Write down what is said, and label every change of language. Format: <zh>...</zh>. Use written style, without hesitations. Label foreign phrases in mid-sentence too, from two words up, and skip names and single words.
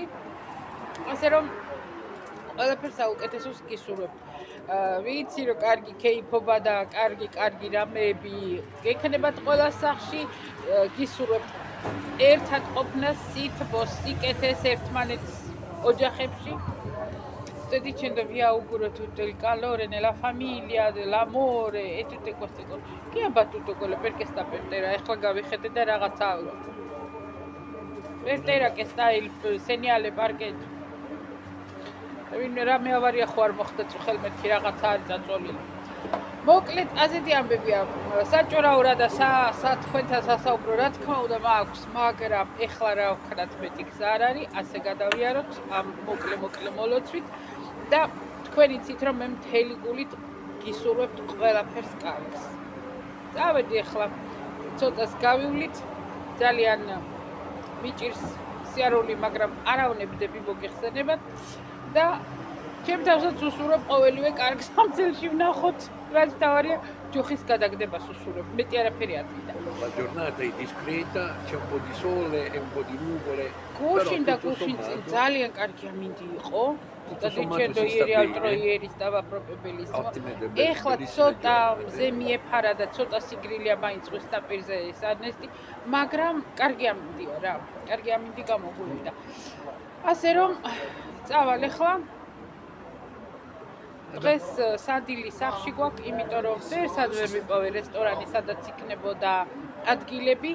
<ka>ასე რომ ყველაფერს საუკეთესოს გისურვებთ. ვიცი რომ კარგი კეიფობა და კარგი რამეები გექნებათ ყველა სახლში, გისურვებთ ერთად ყოფნას, სითბოს, სიკეთეს ერთმანეთს ოჯახებში.</ka> <it>Dicendo vi auguro tutto il calore nella famiglia, l'amore e tutte queste cose. Chi ha battuto quello perché sta per terra?</it> <ka>Ეხლა გავიხედე და რაღაცა</ka> <it>per terra che sta il segnale parcheggio.</it> <ka>რამე ავარია ხო არ მოხდა წუხელ მეთქი რაღაცა არის წაწოლილი. მოკლედ ასეთი ამბებია საჭორაო და თქვენთან სასაუბრო რა თქმა უნდა მაქვს, მაგრამ ეხლა რა ვქნათ მეტი გზა არ არის, ასე გადავიაროთ ამ მოკლე მოლოცვით და თქვენ იცით რომ მე მთელი გულით გისურვებთ ყველაფერს კარგს. წავედი ეხლა ცოტას გავივლით, ძალიან მიჭირს სიარული, მაგრამ არავნებდები მოგეხსენებათ. და ჩემ თავსაც უსურვებ ყოველივე კარგს ამ წელში ვნახოთ, რაც თავარია ჯოხის გადაგდებას უსურვებ, მეტი არაფერი არ მინდა.</ka> <it>La giornata è discreta, c'è un po' di sole e un po' di nuvole.</it> <ka>გუშინ და გუშინ ძალიან კარგი ამინდი იყო.</ka> <it>Dicendo ieri altro ieri stava proprio bellissimo.</it> <ka>ეხლა ცოტა მზე მიეფარა და ცოტა სიგრილია მაინც ზღვის ნაპირზე ეს არნესტი, მაგრამ კარგი ამინდია რა. კარგი ამინდი გამოგვივიდა. ასე რომ წავალ ეხლა. დღეს სადილი სახლში გვაქვს, იმიტომ რომ ვერსად ვერ ვიპოვე რესტორანი, სადაც იქნებოდა ადგილები.</ka>